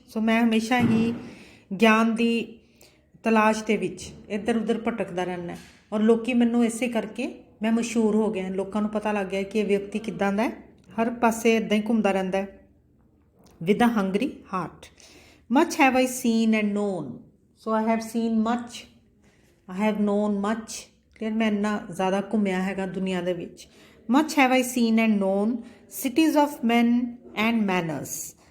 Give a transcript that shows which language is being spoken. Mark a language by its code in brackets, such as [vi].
[en] So [pa] ਮੈਂ ਹਮੇਸ਼ਾ ਹੀ ਗਿਆਨ ਦੀ ਤਲਾਸ਼ ਦੇ ਵਿੱਚ ਇੱਧਰ ਉੱਧਰ ਭਟਕਦਾ ਰਹਿੰਦਾ ਔਰ ਲੋਕੀ ਮੈਨੂੰ ਇਸੇ ਕਰਕੇ ਮੈਂ ਮਸ਼ਹੂਰ ਹੋ ਗਿਆ. ਲੋਕਾਂ ਨੂੰ ਪਤਾ ਲੱਗ ਗਿਆ ਕਿ ਇਹ ਵਿਅਕਤੀ ਕਿੱਦਾਂ ਦਾ ਹੈ, ਹਰ ਪਾਸੇ ਇੱਦਾਂ ਹੀ ਘੁੰਮਦਾ ਰਹਿੰਦਾ ਹੈ. [en] with a hungry heart. Much have I seen and known. So I have seen much, I have known much. Clear? [pa] मैं इन्ना ज़्यादा घूमिया हैगा दुनिया दे विच. [en] Much have I seen and known, cities of men and manners.